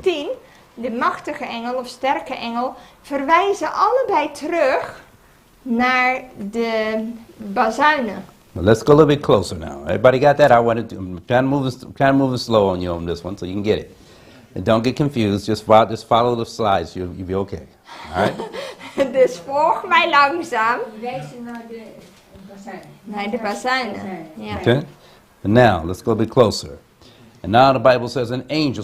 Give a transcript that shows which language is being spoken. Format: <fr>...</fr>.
<nl>10, de machtige engel of sterke engel, verwijzen allebei terug naar de bazuinen.</nl> <en>Well, let's go a little bit closer now. Everybody got that? I'm trying to move it slow on you on this one so you can get it. And don't get confused. Just follow the slides. You'll be okay. All right?</en> <nl>Dus volg mij langzaam Die wijzen naar de bazuin. naar de bazuinen. Ja.</nl> <en>Okay? And now, let's go a bit closer. And now the Bible says an angel.</en>